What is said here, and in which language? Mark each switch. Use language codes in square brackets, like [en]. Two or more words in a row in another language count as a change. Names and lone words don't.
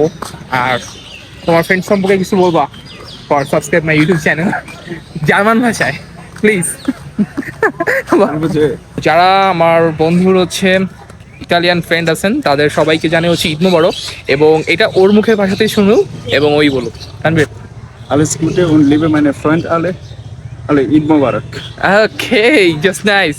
[bn] আর তোমার ফ্রেন্ড সম্পর্কে কিছু বলবা? [en] for subscribe my YouTube channel [bn] জার্মান ভাষায় [en] প্লিজ। [bn] যে যারা আমার বন্ধুর হচ্ছে [en] Italian friend [bn] আছেন তাদের সবাইকে জানে হচ্ছে [ar] عيد مبارك, [bn] এবং এটা ওর মুখের ভাষাতেই শুনুক এবং ওই বলুক। তানভীর। [de] alles Gute und liebe meine Freunde alle [ar] عيد مبارك. [en] okay, just nice.